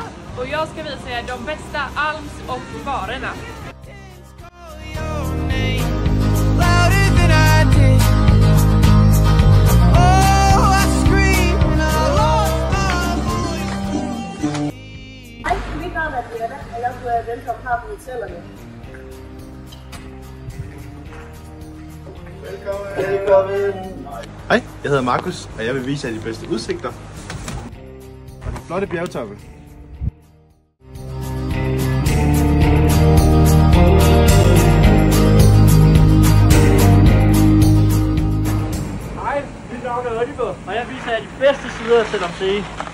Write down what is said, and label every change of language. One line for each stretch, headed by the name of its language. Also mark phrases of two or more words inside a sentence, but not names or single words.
Swedish: Och jag ska visa er de bästa Alms och barerna.
Danish: Hej, mit navn er Birte, og jeg skulle være velkommen her på hotellerne. Velkommen. Hej, jeg hedder Markus, og jeg vil vise jer de bedste udsigter og de flotte bjergtoppe. Hej, mit navn er Oliver, og jeg viser jer de bedste sider af Selvom See.